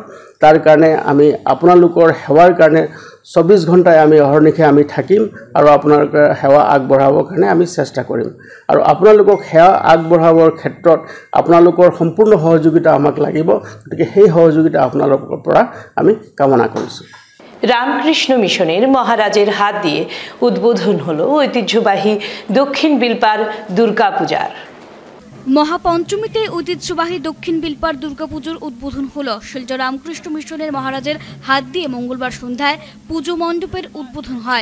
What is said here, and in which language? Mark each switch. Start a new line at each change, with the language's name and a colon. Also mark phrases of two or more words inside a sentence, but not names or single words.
Assamese: তাৰ কাৰণে আমি আপোনালোকৰ সেৱাৰ কাৰণে 24 ঘণ্টাই আমি অহৰ্নিশে আমি থাকিম আৰু আপোনালোকৰ সেৱা আগবঢ়াবৰ কাৰণে আমি চেষ্টা কৰিম। আৰু আপোনালোকক সেৱা আগবঢ়াবৰ ক্ষেত্ৰত আপোনালোকৰ সম্পূৰ্ণ সহযোগিতা আমাক লাগিব, গতিকে সেই সহযোগিতা আপোনালোকৰ পৰা আমি কামনা কৰিছোঁ।
Bangla: রামকৃষ্ণ মিশনের মহারাজের হাত দিয়ে উদ্বোধন হলো ঐতিহ্যবাহী দক্ষিণ বিলপার দুর্গাপূজার। মহাপঞ্চমীতে ঐতিহ্যবাহী দক্ষিণ বিলপার দুর্গাপুজোর উদ্বোধন হলো শিলচর রামকৃষ্ণ মিশনের মহারাজের হাত দিয়ে মঙ্গলবার সন্ধ্যায় পুজো মণ্ডপের উদ্বোধন হয়।